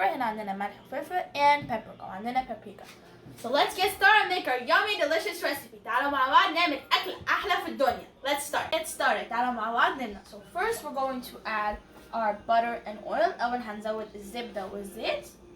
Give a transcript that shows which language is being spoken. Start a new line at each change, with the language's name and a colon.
Arabic: هنا عندنا ملح وفلفل and paprika.
English: عندنا paprika. So let's get started and make our yummy delicious recipe.
Arabic: تعالوا مع بعض نعمل أكل أحلى في الدنيا.
English: Let's start. Get started.
Arabic: تعالوا مع بعض نبدأ.
English: So first we're going to add our butter and oil.
Arabic: أول هنزود الزبدة والزيت.